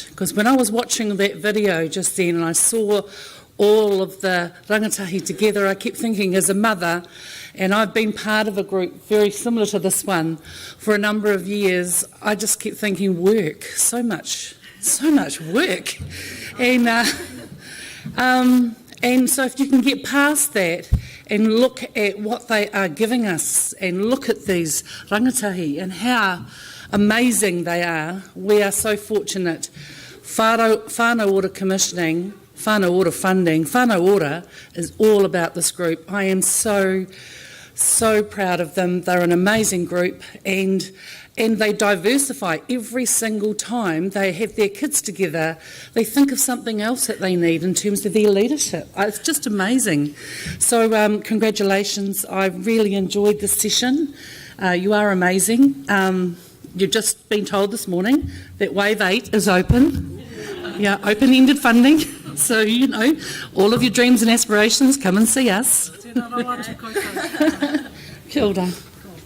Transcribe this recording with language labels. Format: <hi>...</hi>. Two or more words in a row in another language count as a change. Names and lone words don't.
<en>Because when I was watching that video just then and I saw all of the rangatahi together, I kept thinking as a mother, and I've been part of a group very similar to this one for a number of years, I just kept thinking work, so much work. And so if you can get past that and look at what they are giving us and look at these rangatahi and how amazing they are, we are so fortunate. Whānau Ora commissioning, whānau ora funding, whānau ora is all about this group. I am so proud of them. They're an amazing group, and they diversify every single time they have their kids together. They think of something else that they need in terms of their leadership. It's just amazing. So congratulations. I really enjoyed this session. You are amazing. You've just been told this morning that Wave 8 is open. Yeah, open-ended funding. So, you know, all of your dreams and aspirations, come and see us.</en> <mi>Kia ora.</mi>